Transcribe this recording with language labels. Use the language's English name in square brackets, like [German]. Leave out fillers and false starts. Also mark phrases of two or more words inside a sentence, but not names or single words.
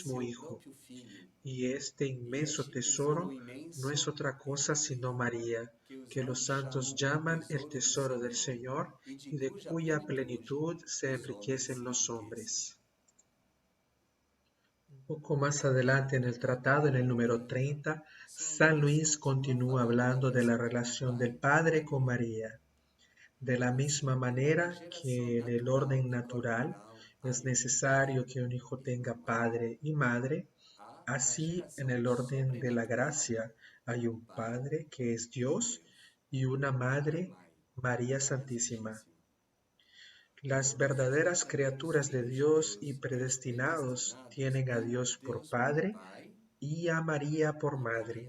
[Spanish] mismo [Portuguese] seu [Spanish] Hijo. [Portuguese] próprio Filho. [Spanish] Y este [Portuguese] E [Spanish] inmenso [Portuguese] este tesouro [Spanish] tesoro no es [Portuguese] imenso [Spanish] otra [Portuguese] é [Spanish] cosa sino [Portuguese] Maria, [Spanish] María, [Portuguese] que os [Spanish] que los [Portuguese] anjos [Spanish] santos [Portuguese] chamam o [Spanish] llaman el [Portuguese] tesouro do [Spanish] tesoro del [Portuguese] Senhor, [Spanish] Señor [Portuguese] e de [Spanish] y de [Portuguese] cuja [Spanish] cuya [Portuguese] plenitude [Spanish] plenitud se [Portuguese] os homens [Spanish] enriquecen [Portuguese] se [Spanish] los [Portuguese] enriquecem. [Spanish] hombres. Un poco más adelante en el tratado, en el [Portuguese] Número [Spanish] número [Portuguese] 30. [Spanish] 30, [Portuguese] São [Spanish] San [Portuguese] Luís [Spanish] Luis [Portuguese] continua [Spanish] continúa [Portuguese] falando da [Spanish] hablando de la [Portuguese] relação do [Spanish] relación del [Portuguese] Pai com [Spanish] Padre con [Portuguese] Maria. [Spanish] María. De la misma [Portuguese] Assim como na [Spanish] manera [Portuguese] geração [Spanish] que en el [Portuguese] natural [Spanish] orden [Portuguese] e [Spanish] natural [Portuguese] corporal há [Spanish] es [Portuguese] um pai [Spanish] necesario que un hijo [Portuguese] e uma [Spanish] tenga [Portuguese] mãe, [Spanish] padre y madre, [Portuguese] há na [Spanish] así en [Portuguese] geração [Spanish] el orden de la [Portuguese] sobrenatural [Spanish] gracia Hay un Padre que es Dios y una Madre, María Santísima. Las verdaderas criaturas de Dios y predestinados tienen a Dios por Padre y a María por Madre.